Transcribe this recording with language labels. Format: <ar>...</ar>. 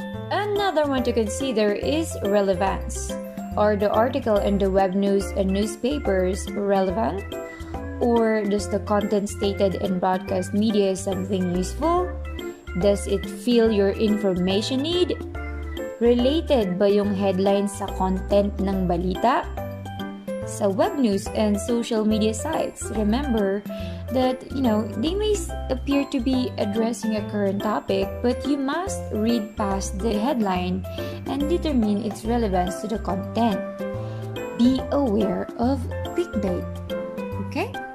<en>Another one to consider is relevance. Are the article in the web news and newspapers relevant? Or does the content stated in broadcast media something useful? Does it fill your information need?</en> <tl>Related ba yung headline sa content ng balita?</tl> <en>Sa web news and social media sites, remember that, they may appear to be addressing a current topic, but you must read past the headline and determine its relevance to the content. Be aware of clickbait. Okay?</en>